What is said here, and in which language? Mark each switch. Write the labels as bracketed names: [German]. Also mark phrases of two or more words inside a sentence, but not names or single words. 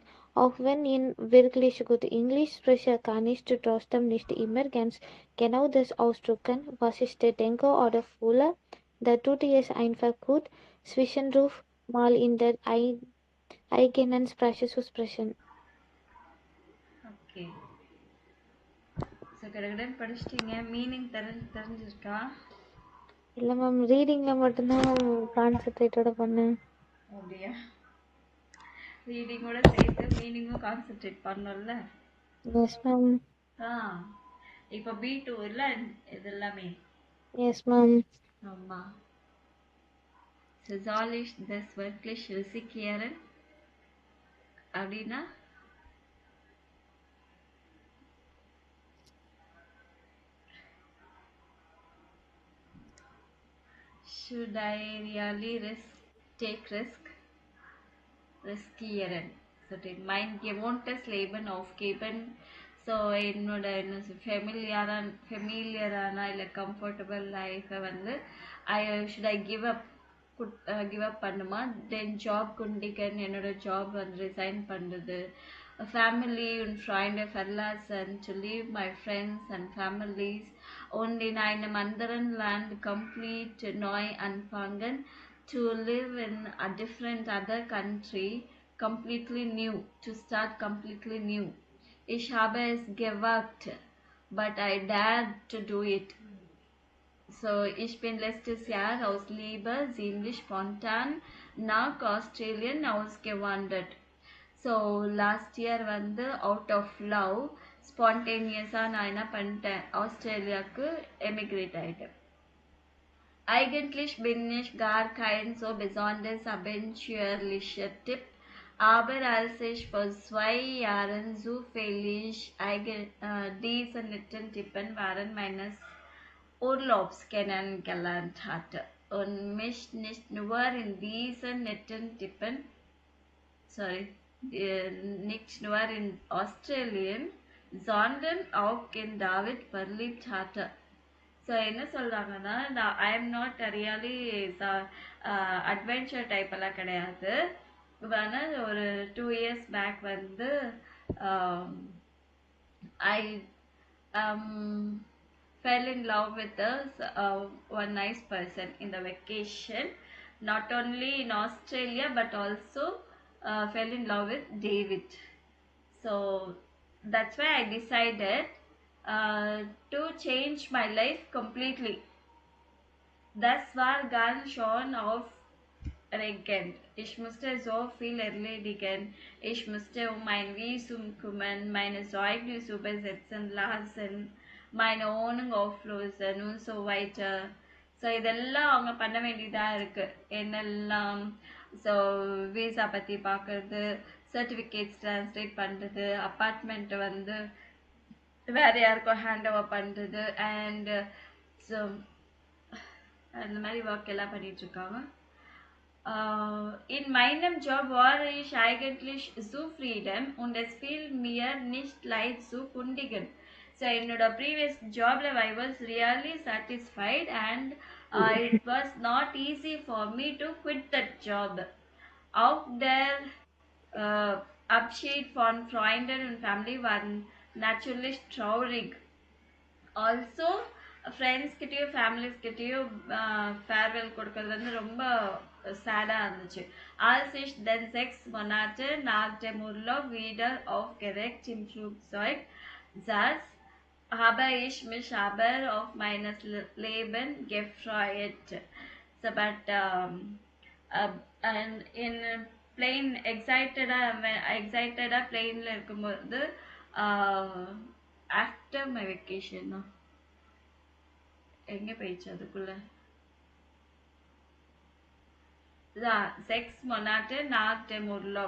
[German] Auch wenn ich wirklich gut Englisch spreche, kann ich trotzdem nicht immer ganz genau das ausdrücken, was ich denke oder fühle. Da tut es einfach gut, zwischendurch mal in der eigenen Sprache zu sprechen. [English] Okay. So [Tamil] கடகடன் படிச்சிட்டிங்க. மீனிங் தெரிஞ்சிருக்கா? இல்லை மேம், ரீடிங்கில் மட்டும்தான் மேம் கான்சென்ட்ரேட்டோட பண்ணேன். அப்படியா? ரீடிங்கோட சேர்த்து மீனிங்கும் கான்சென்ட்ரேட் பண்ணோம்ல. [English] yes ma'am. [Tamil] ஆ இப்போ B2 இல்ல இது எல்லாமே. [English] yes ma'am. [Tamil] ஆமா. [German] soll ich das wirklich riskieren அப்படின்னா [English] should I really take [German] riskieren so den mein gewohntes Leben aufgeben. [Tamil] ஸோ என்னோட என்ன ஃபெமிலியரான இல்லை [English] comfortable life [Tamil] வந்து [English] should I give up [Tamil] பண்ணுமா, [English] then job [Tamil] குண்டிகன் என்னோட ஜாப் வந்து ரிசைன் பண்ணுறது, [German] family und Freunde verlassen, [English] to leave my friends and families [German] und in einem anderen Land komplett neu anfangen, [English] to live in a different other country, completely new, to start completely new. [German] Ich habe es gewagt, [English] but I dared to do it. So, [German] ich bin letztes Jahr aus Liebe ziemlich spontan nach Australien ausgewandert. [English] so last year [Tamil] வந்து [English] out of love spontaneously [Tamil] நான் என்ன பண்ணிட்டேன், ஆஸ்திரேலியாவுக்கு எமிக்ரேட் ஆகிட்டேன். [German] Eigentlich bin ich gar kein so besonders abenteuerlicher Typ, Aber als ich vor 2 Jahren zufällig diese netten Typen während meines Urlaubs kennengelernt hatte und mich nicht nur in diesen netten Typen, nicht nur in Australien, sondern auch in David verliebt hatte. [Tamil] ஸோ என்ன சொல்கிறாங்கன்னா [English] I am not really adventure type [Tamil] எல்லாம் கிடையாது. ஆனால் ஒரு [English] 2 years back வந்து ஐ fell in love with one nice person in the vacation, not only in Australia but also fell in love with David. So that's why I decided to change my life completely. [German] Das war ganz schon aufregend. Ich musste so viel erledigen. Ich musste um mein Visum kümmern, meine Zeugnisse übersetzen lassen, meine Wohnung auflösen und so weiter. [Tamil] ஸோ இதெல்லாம் அவங்க பண்ண வேண்டியதாக இருக்குது. என்னெல்லாம் [English] so visa [Tamil] பற்றி பார்க்குறது, [English] certificates translate [Tamil] பண்ணுறது, அப்பார்ட்மெண்ட்டை வந்து வேறு யாருக்கும் [English] hand over [Tamil] பண்ணுறது, [English] and so [Tamil] அந்த மாதிரி ஒர்க் எல்லாம் பண்ணிகிட்ருக்காங்க. [German] In meinem Job war ich eigentlich zufrieden und es fiel mir nicht leicht zu kündigen. [English] So என்னோட previous jobல I was really satisfied and it was not easy for me to quit that job. [German] Auch der Abschied von Freunden und Family war natürlich traurig. [English] also friends [Tamil] ஃபேமிலிஸ்கிட்டையும் ஃபேர்வெல் கொடுக்கறது வந்து ரொம்ப சேடாக இருந்துச்சு. [German] Als ich den 6 Monate nach dem Urlaub wieder aufgeregt im Flugzeug saß, habe ich mich aber auf mein Leben gefreut. [English] So, but and in plane [Tamil] எக்ஸைட்டடாக பிளேனில் இருக்கும்போது [English] after my vacation [Tamil] எங்கே போயிடுச்சு அதுக்குள்ள [German] 6 Monate nach dem Urlaub.